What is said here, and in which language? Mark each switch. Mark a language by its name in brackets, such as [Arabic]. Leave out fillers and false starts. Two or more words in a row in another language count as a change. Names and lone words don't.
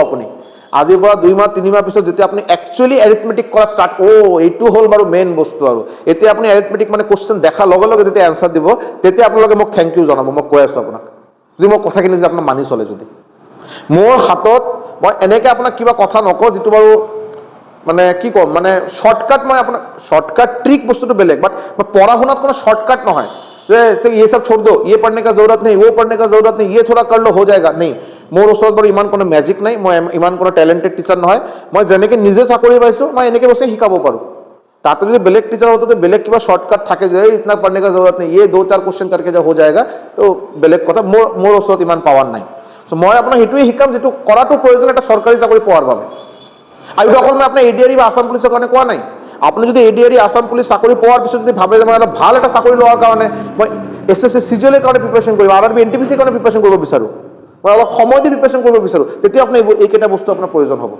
[Assamese] আপুনি আজিৰ পৰা 2 মাহ 3 মাহ পিছত যেতিয়া আপুনি [English] actually arithmetic [Assamese] কৰা ষ্টাৰ্ট, এইটো হ'ল বাৰু মেইন বস্তু, আৰু এতিয়া আপুনি এৰিথমেটিক মানে কোৱেশ্চন দেখা লগে লগে যেতিয়া এনসাৰ দিব তেতিয়া আপোনালোকে মোক [English] thank you [Assamese] জনাব। মই কৈ আছো আপোনাক, যদি মই কথাখিনি যদি আপোনাক মানি চলে, যদি মোৰ হাতত মই এনেকৈ আপোনাক কিবা কথা নকওঁ যিটো বাৰু মানে কি ক'ম, মানে শৰ্টকাট, মই আপোনাক শর্টকাট ट्रिक বস্তুটো বেলেগ, বাট পঢ়া শুনাত কোনো শর্টকাট নহয় যে [Hindi] ये सब छोड़ दो, ये पढ़ने का जरूरत नहीं, वो पढ़ने का जरूरत नहीं, ये थोड़ा कर लो हो जाएगा, नहीं। [Assamese] মোৰ ওচৰত বাৰু ইমান কোনো মেজিক নাই, মই ইমান কোনো [English] talented teacher [Assamese] নহয়, মই যেনেকৈ নিজে চাকৰি পাইছো মই এনেকৈ বস্তু শিকাব পাৰোঁ। তাতে যদি বেলেগ টিচাৰ হতো বেলেগ কিবা শর্টকাট থাকে যে [Hindi] ইतना पढ़ने का जरूरत नहीं, ये 2-4 क्वेश्चन करके जो हो जाएगा, [Assamese] তো বেলেগ কথা। মোৰ ওচৰত ইমান পাৱাৰ নাই, সো মই আপোনাক সেইটোৱে শিকাম যেটো কৰাটো প্ৰয়োজন এটা চৰকাৰী চাকৰি পোৱাৰ বাবে। আৰু এইটো অকল মই আপোনাৰ এডিআৰই বা আসাম পুলিচৰ কাৰণে কোৱা নাই। আপুনি যদি এডিআৰই আসাম পুলিচ চাকৰি পোৱাৰ পিছত যদি ভাবে যে মই এটা ভাল এটা চাকৰি লোৱাৰ কাৰণে মই এছএছসি সিজিএলৰ কাৰণে প্ৰিপাৰেচন কৰিম, আৰআৰবি এনটিপিসিৰ কাৰণে প্ৰিপাৰেচন কৰিব বিচাৰোঁ, মই অলপ সময় দি প্ৰিপাৰেচন কৰিব বিচাৰোঁ, তেতিয়া আপুনি এইকেইটা বস্তু আপোনাৰ প্ৰয়োজন হ'ব।